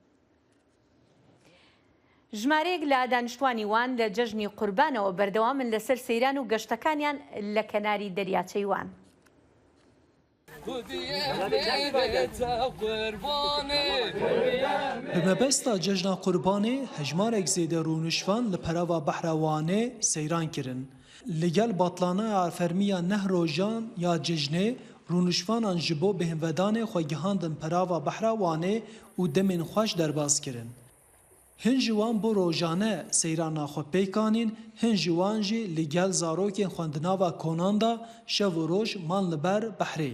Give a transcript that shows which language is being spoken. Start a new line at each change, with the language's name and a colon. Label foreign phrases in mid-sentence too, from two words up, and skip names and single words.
Central Kurdish: ژمارەیەک لە دانیشتوانی وان لە جەژنی قوربانەوە بەردەوامن لەسەر سەیران و گەشتەکانیان لە کەناری دەریاچەی وان.
Kurdish: بمەبەستا جەژنا قوربانê hejmarek zêde rûnişvan li perava behra Wanê seyran kirin. Li gel batlana fermiya neh rojan ya cejnê rûnişvanan ji bo bihînvedanê xwe gihandin perava behra Wanê û demên xweş derbas kirin. Hin ji wan bo rojane seyrana xwe pêkanîn, hin ji wan jî li gel zarokên xwendinava konan da şev û roj man li ber behrê.